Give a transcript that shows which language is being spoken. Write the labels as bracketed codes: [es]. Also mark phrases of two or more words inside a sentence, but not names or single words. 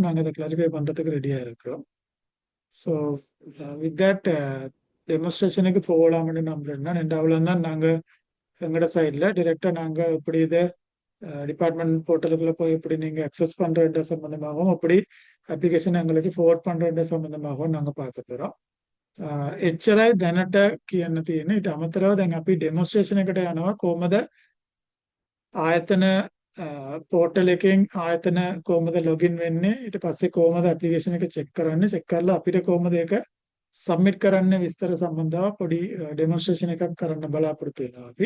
[ta] நாங்க அதை கிளாரிஃபை பண்றதுக்கு ரெடியா இருக்கிறோம். [en] so with that [ta] டெமோன்ஸ்ட்ரேஷனுக்கு போகலாம்னு நம்புறேன்னா அவ்வளவு தான். நாங்க எங்களோட சைட்ல டிரெக்டா நாங்க எப்படி இதை [en] department portal [ta] போய் எப்படி நீங்க அக்சஸ் பண்ற சம்பந்தமாகவும் அப்படி அப்ளிகேஷன் எங்களுக்கு ஃபார்வர்ட் பண்ற சம்பந்தமாகவும் நாங்க பார்க்க போறோம். [si] එච්චරයි දැනට කියන්න තියෙන. ඊට අමතරව දැන් අපි ඩෙමොන්ස්ට්‍රේෂන් එකට යනවා කොහොමද ආයතන පෝර්ටල් එකෙන් ආයතන කොහොමද ලොගින් වෙන්නේ, ඊට පස්සේ කොහොමද ඇප්ලිකේෂන් එක චෙක් කරන්නේ, චෙක් කරලා අපිට කොහොමද ඒක සබ්මිට් කරන්න විස්තර සම්බන්ධව පොඩි ඩෙමොන්ස්ට්‍රේෂන් එකක් කරන්න බලාපොරොත්තු වෙනවා අපි.